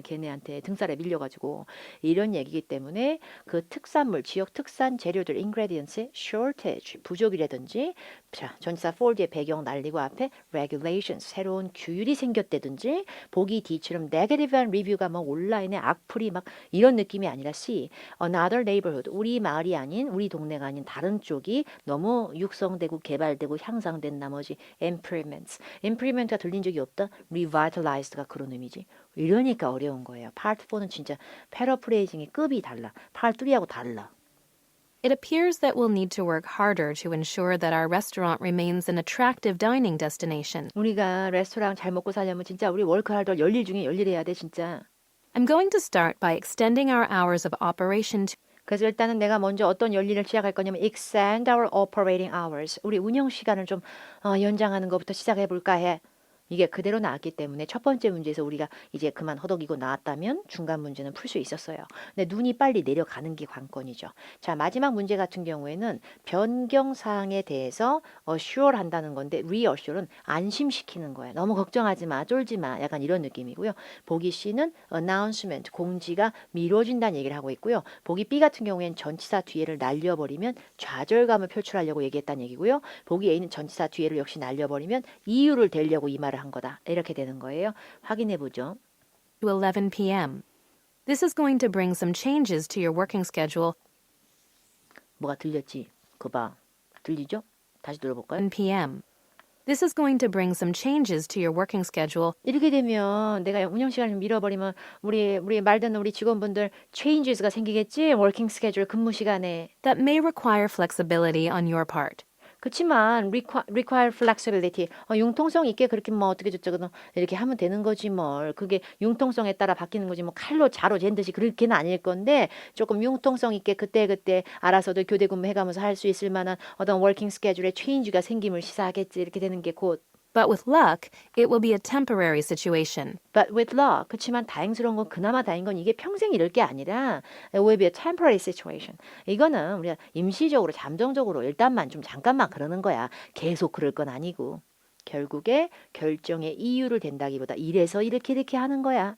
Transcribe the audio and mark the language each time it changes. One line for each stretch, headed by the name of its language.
Korean: 걔네한테 등살에 밀려가지고 이런 얘기이기 때문에 그 특산물, 지역 특산 재료들, ingredients, shortage, 부족이라든지 자, 전치사 for 뒤에 배경 날리고 앞에 regulations, 새로운 규율이 생겼다든지 보기 D처럼 negative한 리뷰가 막 온라인에 악플이 막 이런 느낌이 아니라 C, another neighborhood, 우리 마을이 아닌 우리 동네가 아닌 다른 쪽이 너무 육성되고 개발되고 향상된 나머지 improvements, improvement가 들린 적이 없다? revitalized가 그런 의미지. 이러니까 어려운 거예요. 파트 4는 진짜 패러프레이징이 급이 달라. 파트 3하고 달라.
English: It appears that we'll need to work harder to ensure that our restaurant remains an attractive dining destination.
Korean: 우리가 레스토랑 잘 먹고 살려면 진짜 우리 워크하더 열일 중에 열일해야 돼 진짜.
English: I'm going to start by extending our hours of operation to
Korean: 그래서 일단은 내가 먼저 어떤 열일을 시작할 거냐면
English: extend our operating hours.
Korean: 우리 운영 시간을 좀 연장하는 것부터 시작해 볼까 해. 이게 그대로 나왔기 때문에 첫 번째 문제에서 우리가 이제 그만 허덕이고 나왔다면 중간 문제는 풀 수 있었어요. 근데 눈이 빨리 내려가는 게 관건이죠. 자, 마지막 문제 같은 경우에는 변경사항에 대해서 assure 한다는 건데 reassure는 안심시키는 거예요. 너무 걱정하지 마, 쫄지 마. 약간 이런 느낌이고요. 보기 C는 announcement, 공지가 미뤄진다는 얘기를 하고 있고요. 보기 B 같은 경우에는 전치사 뒤에를 날려버리면 좌절감을 표출하려고 얘기했다는 얘기고요. 보기 A는 전치사 뒤에를 역시 날려버리면 이유를 대려고 이 말을 한 거다. 이렇게 되는 거예요. 확인해 보죠.
English: 11 p.m. This is going to bring some changes to your working schedule.
Korean: 뭐가 들렸지? 그거 봐. 들리죠? 다시 들어볼까요?
English: 1 p.m. This is going to bring some changes to your working schedule.
Korean: 이렇게 되면 내가 운영 시간을 밀어버리면 우리 말 듣는 우리 직원분들 changes가 생기겠지? 워킹 스케줄 근무 시간에.
English: That may require flexibility on your part.
Korean: 그렇지만 require flexibility 융통성 있게 그렇게 뭐 어떻게 저쩌고 이렇게 하면 되는 거지 뭘 그게 융통성에 따라 바뀌는 거지 뭐 칼로 자로 잰 듯이 그렇게는 아닐 건데 조금 융통성 있게 그때 알아서도 교대 근무 해가면서 할 수 있을 만한 어떤 워킹 스케줄에 체인지가 생김을 시사하겠지 이렇게 되는 게 곧
English: But with luck, it will be a temporary situation. But with luck.
Korean: 그렇지만 다행스러운 건 그나마 다행인 건 이게 평생 이럴 게 아니라
English: it will be a temporary situation.
Korean: 이거는 우리가 임시적으로 잠정적으로 일단만 좀 잠깐만 그러는 거야. 계속 그럴 건 아니고. 결국에 결정의 이유를 댄다기보다 이래서 이렇게 하는 거야.